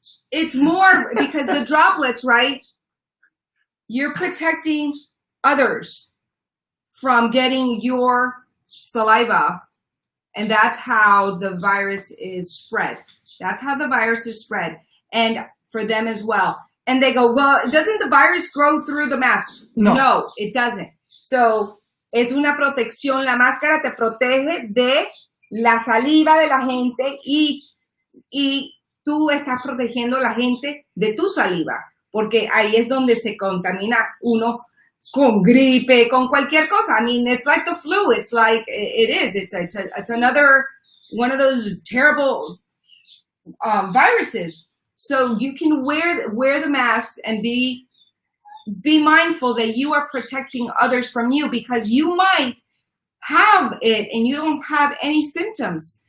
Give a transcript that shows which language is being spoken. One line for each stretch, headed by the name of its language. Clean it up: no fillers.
English: It's more because the droplets, right? You're protecting others from getting your saliva, and that's how the virus is spread. That's how the virus is spread, and for them as well. And they go, well, doesn't the virus grow through the mask? No, it doesn't. So,
Spanish: es una protección. La máscara te protege de la saliva de la gente y tú estás protegiendo a la gente de tu saliva, porque ahí es donde se contamina uno con gripe, con cualquier cosa.
English: I mean, it's like the flu. It's like, it's another one of those terrible viruses. So you can wear the mask and be mindful that you are protecting others from you, because you might have it and you don't have any symptoms.